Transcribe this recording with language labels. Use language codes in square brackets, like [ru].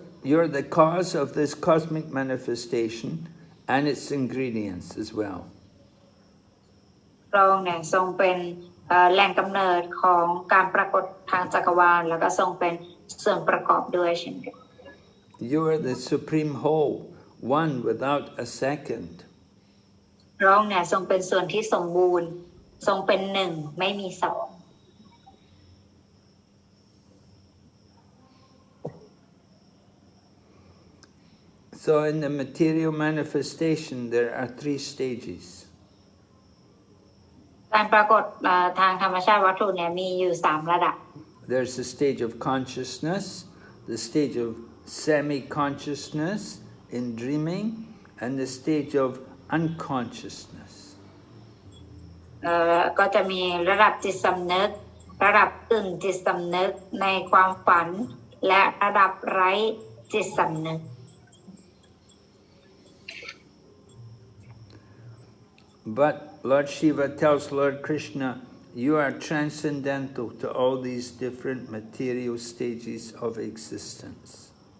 [en] You're the cause of this cosmic manifestation and its ingredients as well. [th] พระองค์เนี่ยทรงเป็นแหล่งกำเนิดของการปรากฏทางจักรวาลแล้วก็ทรงเป็นส่วนประกอบด้วยเช่นกัน [en] You are the supreme whole, one without a second. [th] พระองค์เนี่ยทรงเป็นส่วนที่สมบูรณ์ ทรงเป็นหนึ่งไม่มีสอง [en] So in the material manifestation, there are 3 stages. [th] การปรากฏทางธรรมชาติวัตถุเนี่ยมีอยู่3ระดับ [en] There's the stage of consciousness, the stage of semi-consciousness in dreaming, and the stage of unconsciousness. [th] ก็จะมีระดับจิตสำนึกระดับกึ่งจิตสำนึกในความฝันและระดับไร้จิตสำนึก [en] But Lord Shiva tells Lord Krishna, you are transcendental to all these different material stages of existence.